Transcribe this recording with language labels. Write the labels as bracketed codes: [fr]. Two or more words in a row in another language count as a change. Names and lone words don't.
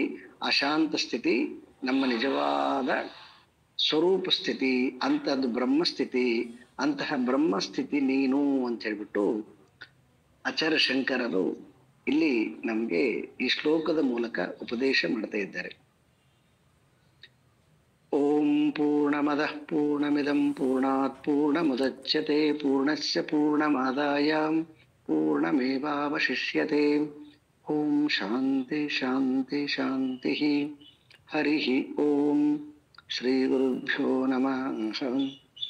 [kn] ಅಶಾಂತ ಸ್ಥಿತಿ ನಮ್ಮ ನಿಜವಾದ ಸ್ವರೂಪ ಸ್ಥಿತಿ, ಅಂತಹದ್ದು ಬ್ರಹ್ಮಸ್ಥಿತಿ. ಅಂತಹ ಬ್ರಹ್ಮಸ್ಥಿತಿ ನೀನು ಅಂತ ಹೇಳ್ಬಿಟ್ಟು ಆಚಾರ್ಯ ಶಂಕರರು ಇಲ್ಲಿ ನಮ್ಗೆ ಈ ಶ್ಲೋಕದ ಮೂಲಕ ಉಪದೇಶ ಮಾಡ್ತಾ ಇದ್ದಾರೆ. [sa] ಓಂ ಪೂರ್ಣಮದಃ ಪೂರ್ಣಮಿದಂ ಪೂರ್ಣಾತ್ ಪೂರ್ಣಮುದಚ್ಯತೆ ಪೂರ್ಣಸ್ಯ ಪೂರ್ಣಮಾದಾಯ ಪೂರ್ಣಮೇವಾವಶಿಷ್ಯತೆ. ಓಂ ಶಾಂತಿ ಶಾಂತಿ ಶಾಂತಿ. ಹರಿ ಓಂ. ಶ್ರೀ ಗುರುಭ್ಯೋ ನಮಃ.